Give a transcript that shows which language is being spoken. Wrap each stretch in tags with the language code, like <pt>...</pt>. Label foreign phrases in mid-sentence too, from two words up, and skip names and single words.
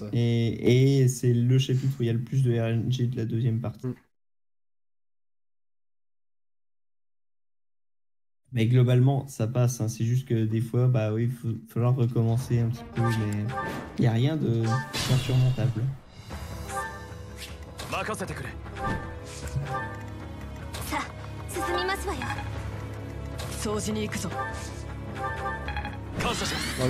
<fr>Et c'est le chapitre où il y a le plus de RNG de la deuxième partie. Mais globalement, ça passe. Hein. C'est juste que des fois, bah oui, il va falloir recommencer un petit peu, mais il n'y a rien d'insurmontable.</fr> <ja>進みますわよ。掃除に行くぞ。感謝します。</ja>